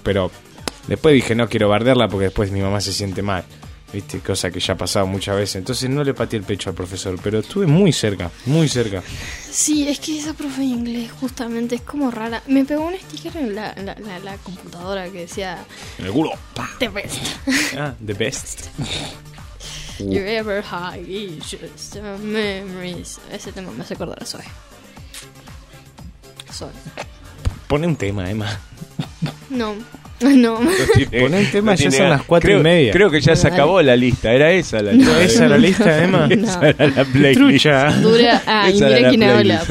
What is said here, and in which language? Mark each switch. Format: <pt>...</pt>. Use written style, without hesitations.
<es>Pero después dije, no quiero bardearla porque después mi mamá se siente mal. ¿Viste? Cosa que ya ha pasado muchas veces. Entonces no le pateé el pecho al profesor, pero estuve muy cerca, muy cerca. Sí, es que esa profe de inglés justamente es como rara. Me pegó un sticker en la computadora que decía... En el culo.</es> <en>¡Pah! The best. Ah, the best. You ever have just memories.</en> <es>Ese tema me hace acordar a Zoe. Zoe. Pone un tema, Emma. No. No. Poné el tema, ya son las 4:30. Creo que ya se acabó la lista. Era esa la lista. No, esa era la lista, Emma. Esa era la playlist. Ah, y mira quién habla.</es>